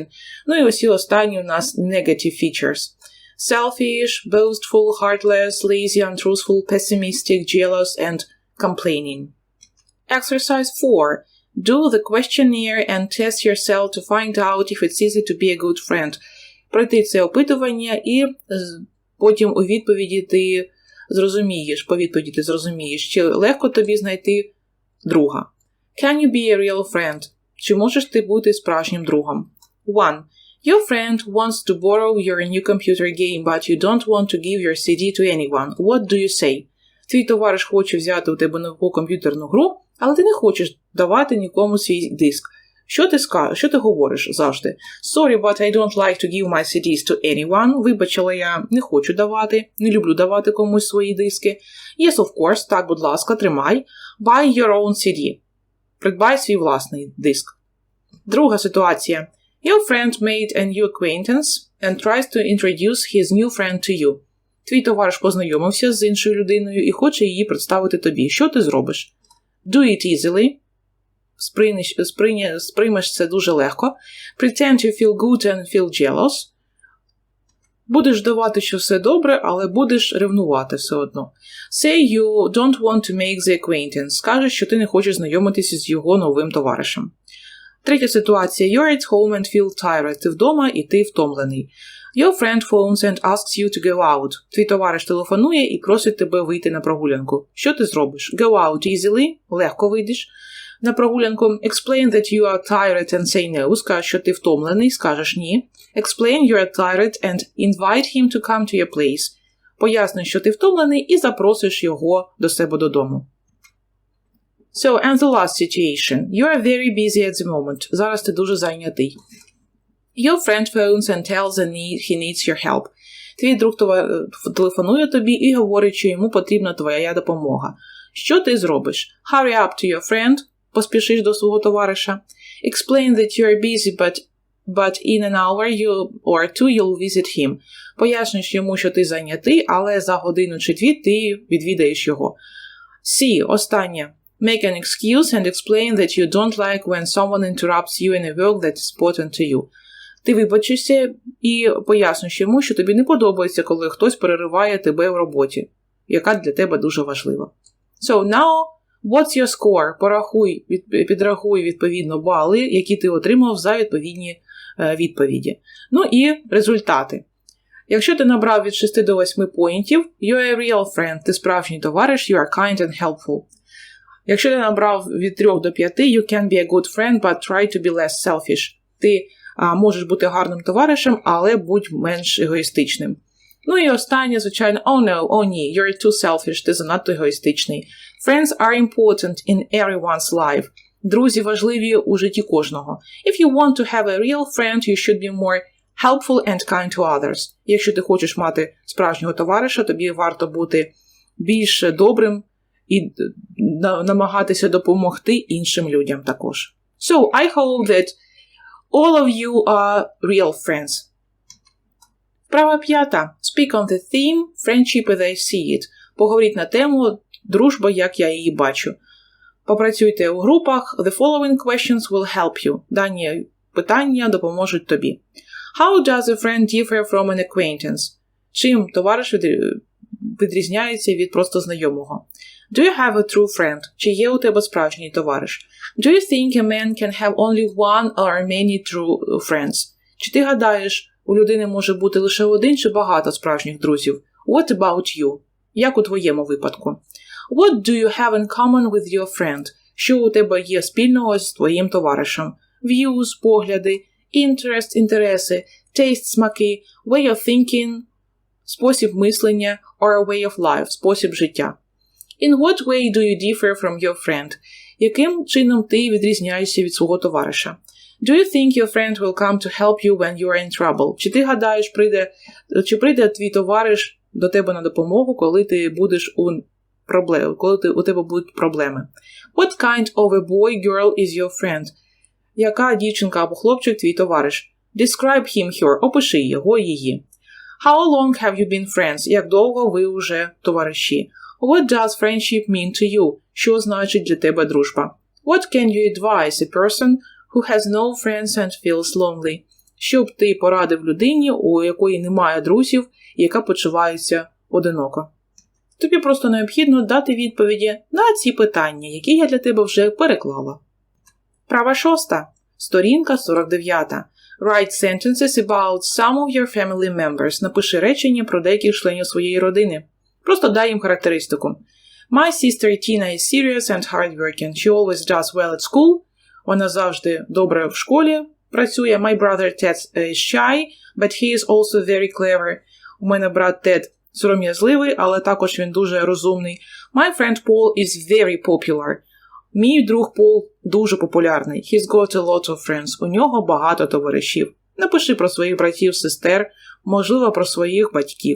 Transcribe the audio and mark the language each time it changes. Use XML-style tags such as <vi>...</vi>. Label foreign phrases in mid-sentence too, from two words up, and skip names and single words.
<uk>Ну і усі останні у нас</uk> <en>negative features. Selfish, boastful, heartless, lazy, untruthful, pessimistic, jealous, and complaining. Exercise 4. Do the questionnaire and test yourself to find out if it's easy to be a good friend.</en> <uk>Пройти це опитування і потім у відповіді ти зрозумієш, чи легко тобі знайти друга.</uk> <en>Can you be a real friend?</en> <uk>Чи можеш ти бути справжнім другом? 1.</uk> <en>Your friend wants to borrow your new computer game, but you don't want to give your CD to anyone. What do you say?</en> <uk>Твій товариш хоче взяти у тебе нову комп'ютерну гру, але ти не хочеш давати нікому свій диск. Що ти говориш завжди?</uk> <en>Sorry, but I don't like to give my CDs to anyone.</en> <uk>Вибач, але я не хочу давати, не люблю давати комусь свої диски.</uk> <en>Yes, of course,</en> <uk>так, будь ласка, тримай.</uk> <en>Buy your own CD.</en> <uk>Придбай свій власний диск. Друга ситуація.</uk> <en>Your friend made a new acquaintance and tries to introduce his new friend to you.</en> <uk>Твій товариш познайомився з іншою людиною і хоче її представити тобі. Що ти зробиш?</uk> <en>Do it easily.</en> <uk>Сприймеш це дуже легко.</uk> <en>Pretend you feel good and feel jealous.</en> <uk>Будеш давати, що все добре, але будеш ревнувати все одно.</uk> <en>Say you don't want to make the acquaintance.</en> <uk>Скажеш, що ти не хочеш знайомитися з його новим товаришем. Третя ситуація.</uk> <en>You're at home and feel tired.</en> <uk>Ти вдома і ти втомлений.</uk> <en>Your friend phones and asks you to go out.</en> <uk>Твій товариш телефонує і просить тебе вийти на прогулянку. Що ти зробиш?</uk> <en>Go out easily.</en> <uk>Легко вийдеш на прогулянку.</uk> <en>Explain that you are tired and say no.</en> <uk>Скажеш, що ти втомлений, скажеш ні.</uk> <en>Explain you are tired and invite him to come to your place.</en> <uk>Поясни, що ти втомлений і запросиш його до себе додому.</uk> <en>So, and the last situation. You are very busy at the moment.</en> <uk>Зараз ти дуже зайнятий.</uk> <en>Your friend phones and tells he needs your help.</en> <uk>Твій друг телефонує тобі і говорить, що йому потрібна твоя допомога. Що ти зробиш?</uk> <en>Hurry up to your friend.</en> <uk>Поспішиш до свого товариша.</uk> <en>Explain that you are busy, but in an hour or two you'll visit him.</en> <uk>Поясниш йому, що ти зайнятий, але за годину чи дві ти відвідаєш його. C. Останнє.</uk> <en>Make an excuse and explain that you don't like when someone interrupts you in a work that is important to you.</en> <uk>Ти вибачишся і поясниш йому, що тобі не подобається, коли хтось перериває тебе в роботі, яка для тебе дуже важлива.</uk> <en>So now, what's your score?</en> <uk>Підрахуй відповідно бали, які ти отримав за відповідні відповіді. Ну і результати. Якщо ти набрав від 6 до 8 поінтів,</uk> <en>you're a real friend,</en> <uk>ти справжній товариш,</uk> <en>you are kind and helpful.</en> <uk>Якщо ти набрав від 3 до 5,</uk> <en>you can be a good friend, but try to be less selfish.</en> <uk>Ти можеш бути гарним товаришем, але будь менш егоїстичним. Ну і останнє, звичайно, oh ні,</uk> <en>you're too selfish,</en> <uk>ти занадто егоїстичний.</uk> <en>Friends are important in everyone's life.</en> <uk>Друзі важливі у житті кожного.</uk> <en>If you want to have a real friend, you should be more helpful and kind to others.</en> <uk>Якщо ти хочеш мати справжнього товариша, тобі варто бути більш добрим і намагатися допомогти іншим людям також.</uk> <en>So, I hope that all of you are real friends.</en> <uk>Вправа 5.</uk> <en>Speak on the theme friendship as I see it.</en> <uk>Поговоріть на тему дружба, як я її бачу. Попрацюйте у групах.</uk> <en>The following questions will help you.</en> <uk>Дані питання допоможуть тобі.</uk> <en>How does a friend differ from an acquaintance?</en> <uk>Чим товариш відрізняється від просто знайомого?</uk> <en>Do you have a true friend?</en> <uk>Чи є у тебе справжній товариш?</uk> <en>Do you think a man can have only one or many true friends?</en> <uk>Чи ти гадаєш, у людини може бути лише один чи багато справжніх друзів?</uk> <en>What about you?</en> <uk>Як у твоєму випадку?</uk> <en>What do you have in common with your friend?</en> <uk>Що у тебе є спільного з твоїм товаришем?</uk> <en>Views, погляди, interest, інтереси, taste, смаки, way of thinking,</en> <uk>спосіб мислення,</uk> <en>or a way of life,</en> <uk>спосіб життя.</uk> <en>In what way do you differ from your friend?</en> <uk>Яким чином ти відрізняєшся від свого товариша?</uk> <en>Do you think your friend will come to help you when you are in trouble?</en> <uk>Чи ти гадаєш, чи прийде твій товариш до тебе на допомогу, коли ти будеш у тебе будуть проблеми?</uk> <en>What kind of a boy, girl is your friend?</en> <uk>Яка дівчинка або хлопчик твій товариш?</uk> <en>Describe him, her.</en> <uk>Опиши його, її.</uk> <en>How long have you been friends?</en> <uk>Як довго ви вже товариші?</uk> <en>What does friendship mean to you?</en> <uk>Що значить для тебе дружба?</uk> <en>What can you advise a person who has no friends and feels lonely?</en> <uk>Що б ти порадив людині, у якої немає друзів і яка почувається одиноко? Тобі просто необхідно дати відповіді на ці питання, які я для тебе вже переклала. Права 6. Сторінка 49.</uk> <en>Write sentences about some of your family members.</en> <uk>Напиши речення про деяких членів своєї родини. Просто дай їм характеристику.</uk> <en>My sister Tina is serious and hardworking. She always does well at school.</en> <uk>Вона завжди добре в школі працює.</uk> <en>My brother Ted is shy, but he is also very clever.</en> <uk>У мене брат Тед сором'язливий, але також він дуже розумний.</uk> <en>My friend Paul is very popular.</en> <uk>Мій друг Пол дуже популярний.</uk> <en>He's got a lot of friends.</en> <uk>У нього багато товаришів. Напиши про своїх братів, сестер, можливо, про своїх батьків.</uk>